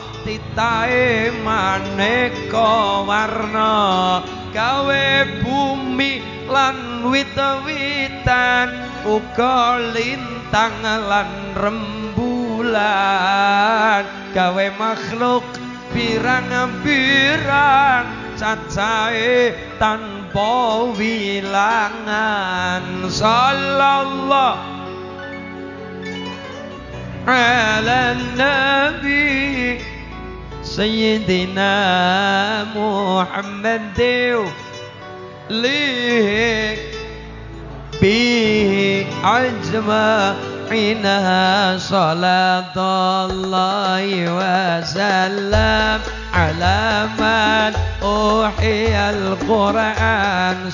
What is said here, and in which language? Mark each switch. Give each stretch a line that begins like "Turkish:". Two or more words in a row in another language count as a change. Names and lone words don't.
Javanese: titahe maneka warna, gawe bumi lan wit-witan, uga lintang lan rembulan, gawe makhluk pirang-pirang, cacahe tanpa wilangan.
Arabic: صلى الله على النبي سيدنا محمد لي بي أجمعين صلاة الله وسلام على من أوحي القرآن.